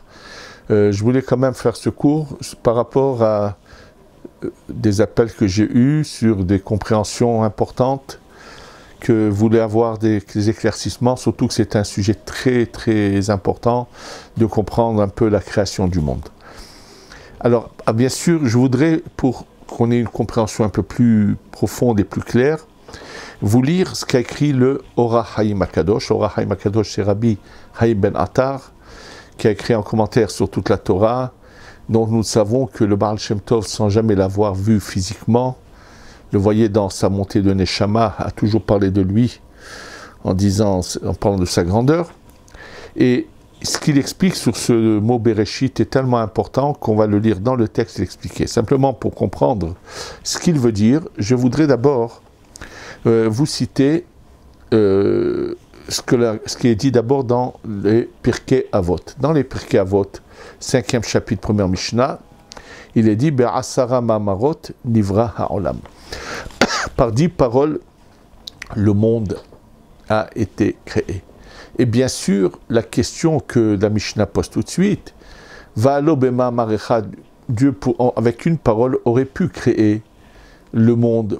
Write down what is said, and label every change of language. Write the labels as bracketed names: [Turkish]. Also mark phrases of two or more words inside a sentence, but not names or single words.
[French] Je voulais quand même faire ce cours par rapport à des appels que j'ai eus sur des compréhensions importantes que voulaient avoir des éclaircissements, surtout que c'est un sujet très très important de comprendre un peu la création du monde. Alors, bien sûr, je voudrais, pour qu'on ait une compréhension un peu plus profonde et plus claire, vous lire ce qu'a écrit le Orach Haim HaKadosh. Orach Haim HaKadosh, c'est Rabbi Haim Ben Attar, qui a écrit un commentaire sur toute la Torah, dont nous savons que le Baal Shem Tov, sans jamais l'avoir vu physiquement, le voyait dans sa montée de Neshama, a toujours parlé de lui, en parlant de sa grandeur. Et ce qu'il explique sur ce mot Bereshit est tellement important qu'on va le lire dans le texte et l'expliquer. Simplement pour comprendre ce qu'il veut dire, je voudrais d'abord vous citer ce qui est dit d'abord dans les Pirkei Avot. Dans les Pirkei Avot, 5e chapitre, première Mishnah, il est dit [Hebrew] בעשרה מאמרות נברא העולם. [French] Par 10 paroles, le monde a été créé. Et bien sûr, la question que la Mishnah pose tout de suite, [Hebrew] והלא במאמר [French] Dieu avec une parole aurait pu créer le monde.